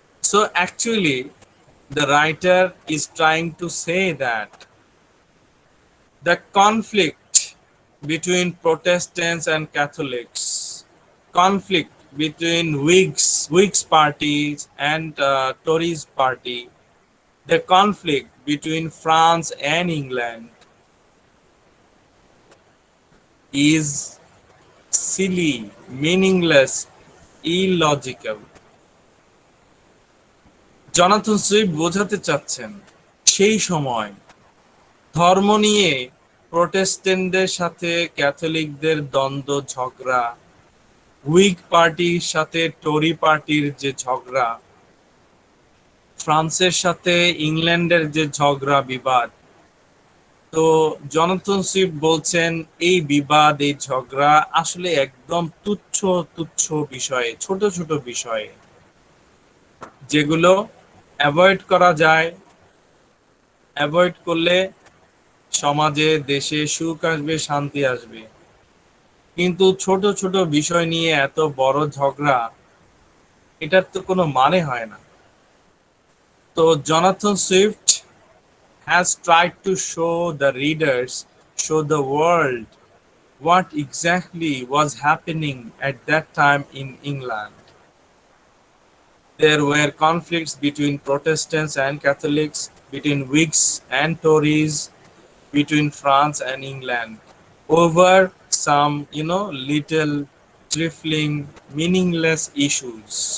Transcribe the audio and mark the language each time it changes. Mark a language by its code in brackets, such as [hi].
[en] So actually the writer is trying to say that the conflict between Protestants and Catholics, conflict between Whigs parties and Tories party, the conflict between France and England is silly, meaningless, illogical. [bn] Jonathan Swift বোঝাতে চাচ্ছেন সেই সময় ধর্ম নিয়ে প্রোটেস্ট্যান্টদের সাথে ক্যাথলিকদের দ্বন্দ্ব, ঝগড়া, Whig পার্টির সাথে টরি পার্টির যে ঝগড়া, ফ্রান্সের সাথে ইংল্যান্ডের যে ঝগড়া বিবাদ, তো জনাথন সুইফট বলছেন এই বিবাদ, এই ঝগড়া আসলে একদম তুচ্ছ তুচ্ছ বিষয়ে, ছোট ছোট বিষয়ে, যেগুলো অ্যাভয়েড করা যায়। অ্যাভয়েড করলে সমাজে, দেশে সুখ আসবে, শান্তি আসবে। কিন্তু ছোট ছোট বিষয় নিয়ে এত বড় ঝগড়া, এটার তো কোনো মানে হয় না। [en] তো Jonathan Swift has tried to show the readers, show the world what exactly was happening at that time in England. There were conflicts between Protestants and Catholics, between Whigs and Tories, between France and England, over some, little trifling, meaningless issues.